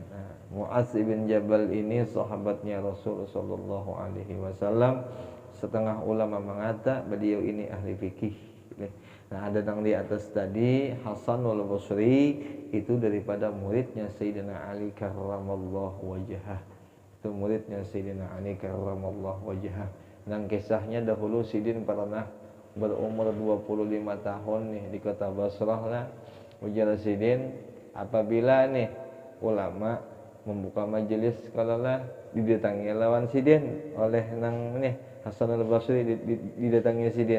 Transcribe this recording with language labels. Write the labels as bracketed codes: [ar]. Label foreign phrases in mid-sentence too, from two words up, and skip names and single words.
[id] Mu'adz bin Jabal ini sahabatnya Rasul [ar] sallallahu alaihi wasallam. [id] Setengah ulama mengata beliau ini ahli fikih. Nah, ada yang di atas tadi Hasanul Basri itu daripada muridnya Sayyidina Ali [ar] karramallahu wajhah. [id] Itu muridnya Sayyidina Ali [ar] karramallahu wajhah. [id] Dan kisahnya dahulu Sidin pernah berumur 25 tahun nih di kota Basrah lah. [bjn] Ujar Sidin apabila nih ulama membuka majelis kalau lah didatangi lawan Sidin oleh nang nih Hasan al-Basri didatangi Sidin.